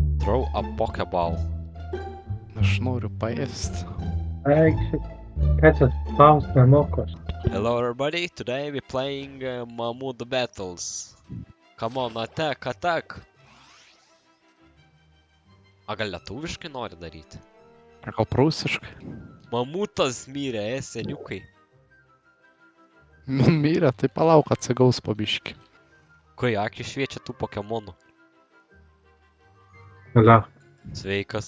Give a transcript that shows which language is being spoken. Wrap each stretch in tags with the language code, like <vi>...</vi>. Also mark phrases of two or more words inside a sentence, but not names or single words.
<en>Throw a Pokeball.</en> <lt>Aš noriu paėsti. Eikšit. Ką čia spaust nemokos?</lt> <en>Hello everybody, today we're playing Mammoth Battles. Come on, attack!</en> <lt>A gal lietuviškai nori daryti? Gal prūsiškai? Mamutas mirė, seniukai. Mirė, tai palauk, atsigaus po biškį. Kai akį šviečia tų Pokemonų. Alia. Sveikas.</lt>